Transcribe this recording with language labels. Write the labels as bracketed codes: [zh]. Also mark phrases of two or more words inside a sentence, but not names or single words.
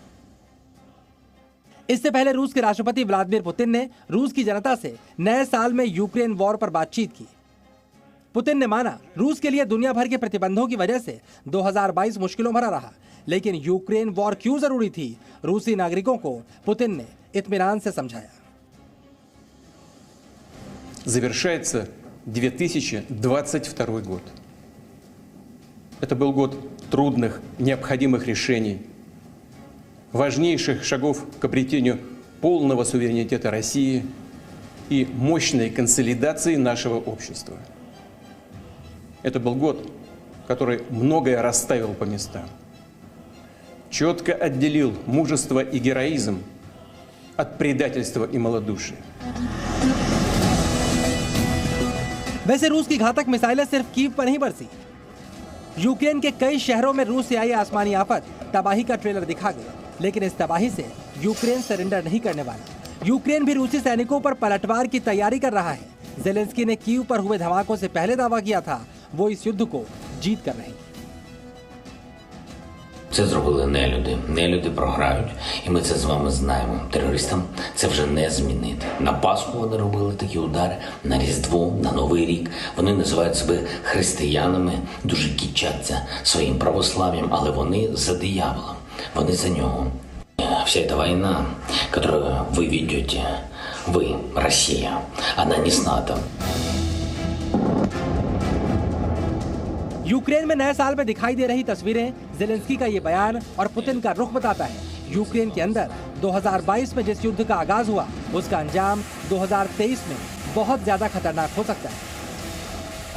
[hi] इससे पहले रूस के राष्ट्रपति व्लादिमीर पुतिन ने रूस की जनता से नए साल में यूक्रेन वॉर पर बातचीत की। पुतिन ने माना रूस के लिए दुनिया भर के प्रतिबंधों की वजह से 2022 मुश्किलों भरा रहा, लेकिन यूक्रेन वॉर क्यों जरूरी थी, रूसी नागरिकों को पुतिन ने इत्मीनान से समझाया। [ru] Завершается 2022 год. Это был год трудных, необходимых решений, важнейших шагов к обретению полного суверенитета России и мощной консолидации нашего общества. Это был год, который многое расставил по местам, четко отделил мужество и героизм от предательства и малодушия. [hi] वैसे रूस की घातक मिसाइलें सिर्फ कीव पर नहीं बरसी। यूक्रेन के कई शहरों में रूस से आई आसमानी आफत तबाही का ट्रेलर दिखा गया, लेकिन इस तबाही से यूक्रेन सरेंडर नहीं करने वाला। यूक्रेन भी रूसी सैनिकों पर पलटवार की तैयारी कर रहा है। जेलेंस्की ने कीव पर हुए धमाकों से पहले दावा किया था वो इस युद्ध को जीत कर रहेंगे। [uk] Це зробили нелюди. Нелюди програють. І ми це з вами знаємо. Терористам це вже не змінити. На Пасху вони робили такі удари, на Різдво, на Новий рік. Вони називають себе християнами, дуже кичаться своїм православ'ям, але вони за дияволом. Вони за нього. [ru] Вся эта война, которую вы ведете, вы, Россия, она не с НАТО. [hi] यूक्रेन में नए साल में दिखाई दे रही तस्वीरें, जेलेंस्की का ये बयान और पुतिन का रुख बताता है यूक्रेन के अंदर 2022 में जिस युद्ध का आगाज हुआ उसका अंजाम 2023 में बहुत ज्यादा खतरनाक हो सकता है।